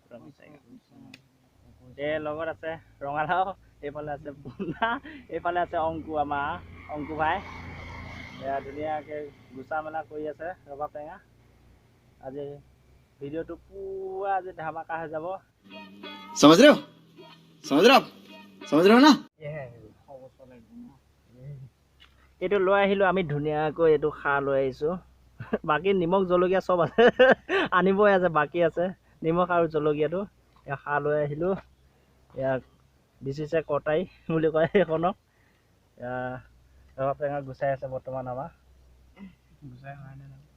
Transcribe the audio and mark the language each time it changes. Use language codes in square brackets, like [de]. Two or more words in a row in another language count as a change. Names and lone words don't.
[as] লগত আছে ৰঙালাও এইফালে আছে বুনা এইফালে আছে অংকু আমাৰ অংকু ভাই এয়া ধুনীয়াকৈ গুচা মেলা কৰি আছে ৰবাব টেঙা আজি ভিডিঅ'টো পুৰা আজি ধামাকা হৈ যাব [hi] समझ रहे हो समझ रहे हो ना [as] এইটো লৈ আহিলোঁ আমি ধুনীয়াকৈ এইটো খাৰ লৈ আহিছোঁ বাকী নিমখ জলকীয়া চব আছে আনিবই আছে বাকী আছে নিমখ আৰু জলকীয়াটো এয়া খাৰ লৈ আহিলোঁ ইয়াক দিছে কটাই বুলি কয় সেইখনক ৰবাব টেঙা গুচাই আছে বৰ্তমান আমাৰ গুচাই হোৱা নাই